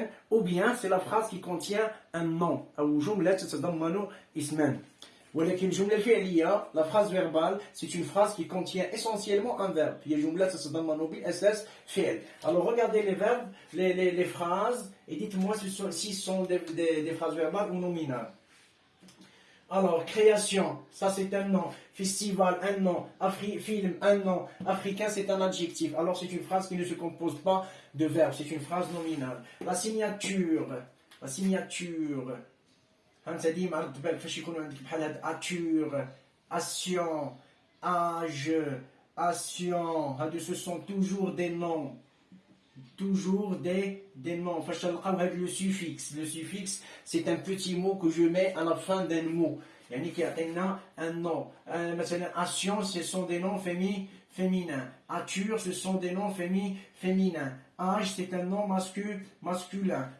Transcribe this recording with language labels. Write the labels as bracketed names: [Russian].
[French] Ou bien, c'est la phrase qui contient un nom. [Arabic] ولكن الجملة الفعلية, [French] la phrase verbale, c'est une phrase qui contient essentiellement un verbe. [Arabic] هي جملة تتضمن بالأساس فعل. [French] Alors regardez les verbes, les phrases, et dites-moi si ce sont des phrases verbales ou nominales. Alors, création, ça c'est un nom. Festival, un nom. Film, un nom. Africain, c'est un adjectif. Alors c'est une phrase qui ne se compose pas de verbe, c'est une phrase nominale. La signature. [Arabic] انت ديما رد بالك فاش يكونوا عندك بحال هاد اتور اسيون اج اسيون هادو [French] ce sont toujours des noms toujours des noms. Enfin, avec le suffixe. Le suffixe, c'est un petit mot que je mets à la fin d'un mot. Il y a un nom. Action, ce sont des noms féminins. Ature, ce sont des noms féminins. Âge, c'est un nom masculin.